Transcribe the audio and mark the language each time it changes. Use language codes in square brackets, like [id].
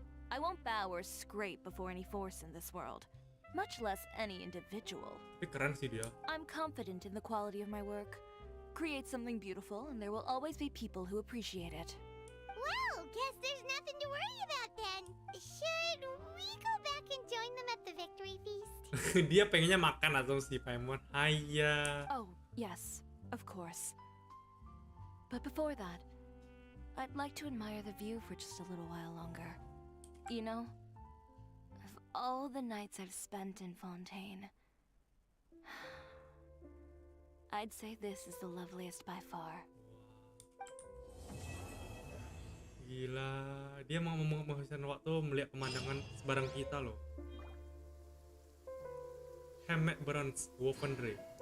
[en] I won't bow or scrape before any force in this world, much less any individual. [id] Tapi keren sih dia. [en] I'm confident in the quality of my work. Create something beautiful, and there will always be people who appreciate it. Well, guess there's nothing to worry about then. Should we go back and join them at the victory feast? [id] Dia pengennya makan atau si Paimon. Haya. [en] Oh, yes, of course. But before that, I'd like to admire the view for just a little while longer. You know, of all the nights I've spent in Fontaine, I'd say this is the loveliest by far. [id] Gila, dia mau menghabiskan waktu melihat pemandangan sebarang kita loh. [en] Hammock Burns, Woven Ray.